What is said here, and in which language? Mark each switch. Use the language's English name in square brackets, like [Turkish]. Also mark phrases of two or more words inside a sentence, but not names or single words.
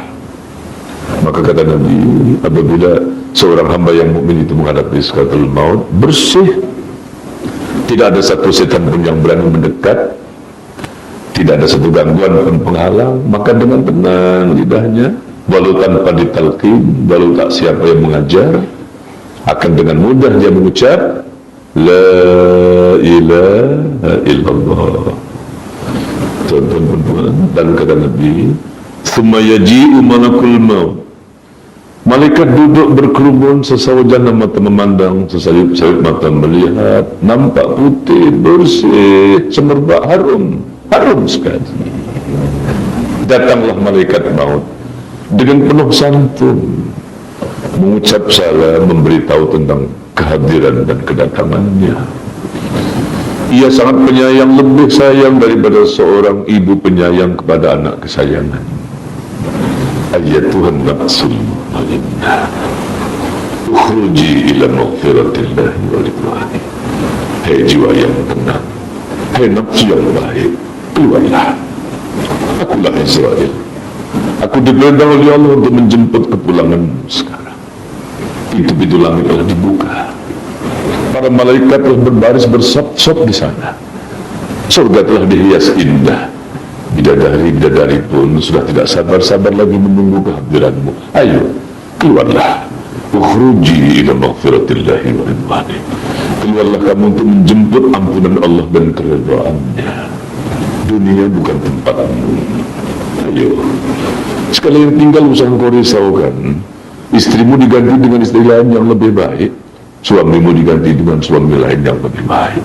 [Malay] Maka kata Nabi, apabila seorang hamba yang mukmin itu menghadapi sakaratul maut, bersih, tidak ada satu setan pun yang berani mendekat, Tidak ada satu gangguan pun penghalang, maka dengan tenang lidahnya, walau tanpa ditalqin, walau tak siapa yang mengajar, akan dengan mudah dia mengucap [Arabic] لا إله إلا الله. [Malay] Tuan-tuan, dan kata Nabi, [Arabic] ثم يجيء ملك الموت. [Malay] Malaikat duduk berkerumun, sesawajan mata memandang, sesayup-sayup mata melihat, nampak putih, bersih, semerbak, harum sekali. Datanglah malaikat maut dengan penuh santun, mengucap salam, memberitahu tentang kehadiran dan kedatangannya. Ia sangat penyayang, lebih sayang daripada seorang ibu penyayang kepada anak kesayangan. [Arabic] أيتها النفس المطمئنة اخرجي إلى مغفرة الله ورضوان. [Malay] Hai jiwa yang tenang, hai nafsu yang baik, keluarlah. Akulah Israel. Aku diperintah oleh Allah untuk menjemput kepulangan sekarang. Pintu-pintu langit telah dibuka. Para malaikat telah berbaris bersop-sop di sana. Surga telah dihias indah. Bidadari-bidadari pun sudah tidak sabar-sabar lagi menunggu kehadiranmu. Ayo, keluarlah. [Arabic] اخرجي إلى مغفرة الله ورضوان. [Malay] Keluarlah kamu untuk menjemput ampunan Allah dan keridhaannya. Dunia bukan tempatmu. Ayo. Sekali yang tinggal usah engkau risaukan. Istrimu diganti dengan istri lain yang lebih baik. Suamimu diganti dengan suami lain yang lebih baik.